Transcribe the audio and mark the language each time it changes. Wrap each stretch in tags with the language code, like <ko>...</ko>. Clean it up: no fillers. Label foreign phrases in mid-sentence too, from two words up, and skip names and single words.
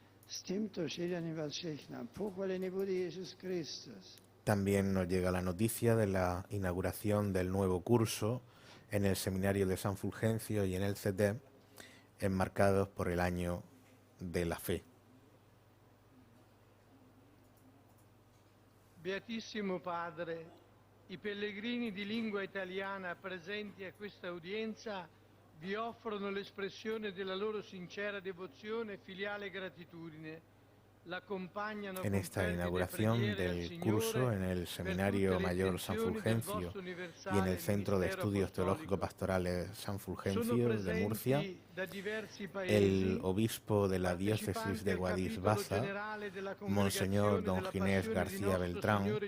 <es>También nos llega la noticia de la inauguración del nuevo curso en el Seminario de San Fulgencio y en el CETEP, enmarcados por el Año de la Fe.</es> <it>Beatissimo Padre, i pellegrini di lingua italiana presenti a questa udienza vi offrono l'espressione della loro sincera devozione e filiale gratitudine.</it> <es>En esta inauguración del curso en el Seminario Mayor San Fulgencio y en el Centro de Estudios Teológico-Pastorales San Fulgencio de Murcia, el obispo de la diócesis de Guadix-Baza, Monseñor Don Ginés García Beltrán,</es>